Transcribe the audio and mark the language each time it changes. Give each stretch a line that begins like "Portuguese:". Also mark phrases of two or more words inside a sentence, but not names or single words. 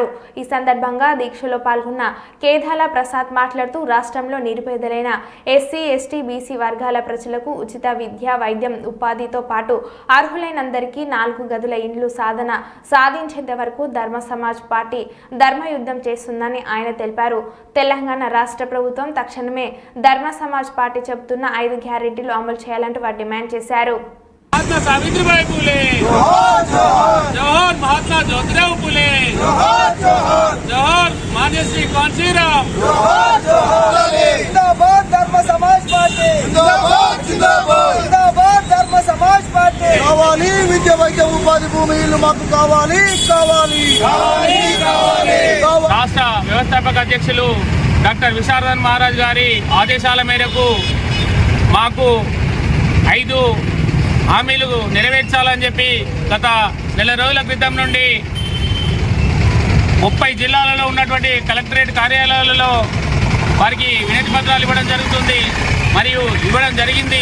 Telugu: ఈ సందర్భంగా దీక్షలో పాల్గొన్న కేదాల ప్రసాద్ మాట్లాడుతూ రాష్ట్రంలో నిరుపేదలైన ఎస్సీ, ఎస్టీ, బీసీ వర్గాల ప్రజలకు ఉచిత విద్య, వైద్యం, ఉపాధితో పాటు అర్హులైనందరికీ 4 గదుల ఇండ్లు సాధించేంత వరకు ధర్మ సమాజ్ పార్టీ ధర్మయుద్ధం చేస్తుందని ఆయన తెలిపారు. తెలంగాణ రాష్ట్ర ప్రభుత్వం తక్షణమే ధర్మ సమాజ్ పార్టీ చెబుతున్న 5 గ్యారెంటీలు అమలు చేయాలంటూ వారు డిమాండ్ చేశారు.
Hindi: महात्मा सावित्रीबाई फुले, जोहर महात्मा ज्योतिराव फुले, जोहर मान्य श्री कांशीराम, जिंदाबाद धर्म समाज पार्टी, जिंदाबाद धर्म समाज पार्टी.
Telugu: కావాలి విద్య, వైద్యం, ఉపాధి, భూమి, ఇల్లు మాకు కావాలి. రాష్ట్ర వ్యవస్థాపక అధ్యక్షులు డాక్టర్ విశారదన్ మహారాజ్ గారి ఆదేశాల మేరకు మాకు 5 హామీలు నెరవేర్చాలని చెప్పి గత నెల రోజుల క్రితం నుండి 30 జిల్లాలలో ఉన్నటువంటి కలెక్టరేట్ కార్యాలయాలలో వారికి వినతి పత్రాలు ఇవ్వడం జరిగింది.